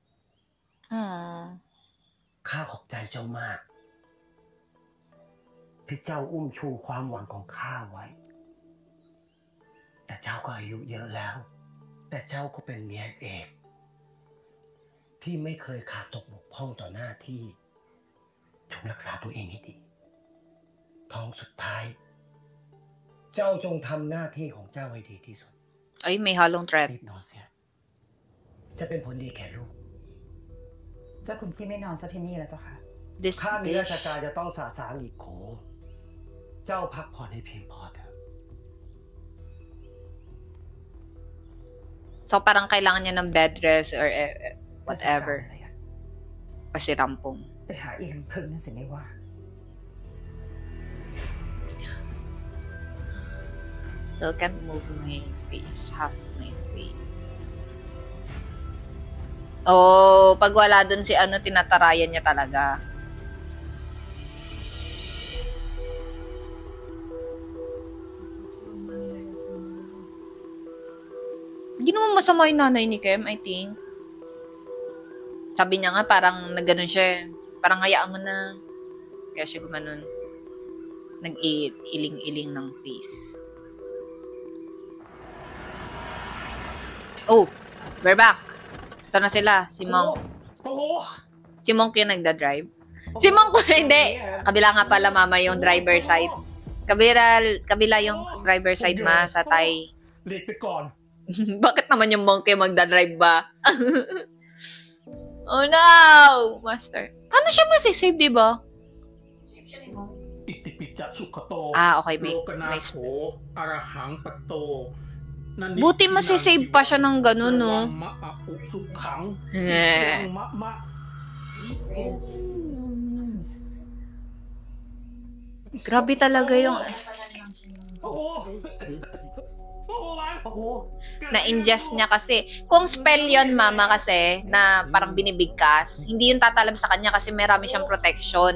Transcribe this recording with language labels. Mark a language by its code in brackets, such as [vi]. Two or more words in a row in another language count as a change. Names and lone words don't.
[th] ข้าขอบใจเจ้ามาก ที่เจ้าอุ้มชูความหวังของข้าไว้ แต่เจ้าก็อายุเยอะแล้ว แต่เจ้าก็เป็นเมียเอก ที่ไม่เคยขาดตกบกพร่องต่อหน้าที่จงรักษาตัวเองให้ดี ท้องสุดท้าย เจ้าจงทำหน้าที่ของเจ้าให้ดีที่สุด [tl] Ay, may halong threat. [th] รีบนอนเสีย จะเป็นผลดีแก่ลูก เจ้าคุณพี่ไม่นอนซะที่นี่แล้วเจ้าค่ะ [en] This [th] ข้ามีราช [en] bitch. [th] การจะต้องสาสางอีกโข เจ้าพักผ่อนให้เพียงพอเถอะ [tl] So, parang kailangan niya ng [en] bed rest or whatever. [th] ราชการอะไรอะ [tl] Kasi rampong. [th] ไปหาอีลำพึงนั่นสิไม่ว่า [en] Still can't move my face. Half my face. [tl] Oh, pag wala dun si ano, tinatarayan niya talaga. Hindi naman masama yung nanay ni Kem, [en] I think. [tl] Sabi niya nga, parang nagganon siya. Parang hayaan mo na. Kaya siya gumanon. Nag-iling-iling ng face. [en] Oh, we're back. [tl] Ito na sila, si Monk. Si Monk yung nagda-drive. Si Monk, hindi. Kabila nga pala, mama, yung driver side. Kabila yung driver side, ma, sa Thai. [th] หลีกไปก่อน [tl] Bakit naman yung Monk yung magda-drive ba? [en] Oh no! Master. [tl] Paano siya masisave, di ba? [pi] อิติปิจะสุขโต [tl] Okay, may [pi] โลกนาโถอรหังปัตโต [tl] Buti masisave pa siya ng ganun, no? [pi] มะอะอุสุขัง Eh. มะมะ [tl] Grabe talaga yung... Na-ingest niya kasi. Kung spell yon mama kasi, na parang binibigkas, hindi yun tatalab sa kanya kasi marami siyang protection.